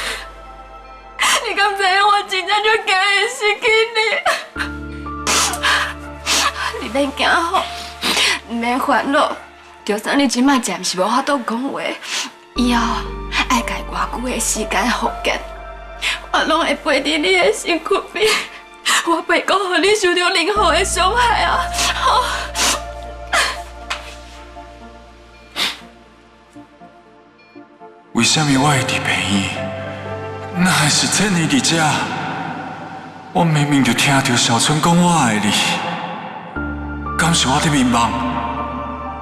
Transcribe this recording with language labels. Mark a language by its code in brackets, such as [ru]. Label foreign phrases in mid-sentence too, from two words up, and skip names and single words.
[nan] 你敢知影我真正就驚會失去你？你免驚吼，唔免煩惱。就算你即擺暫時無法度講話，以後愛家偌久的時間復健，我攏會陪佇你的身軀邊，我袂講互你受到任何的傷害啊！好。為什麼我會佇病院？那還是趁你佇這，我明明就聽到小春講我愛你。敢是我在迷茫？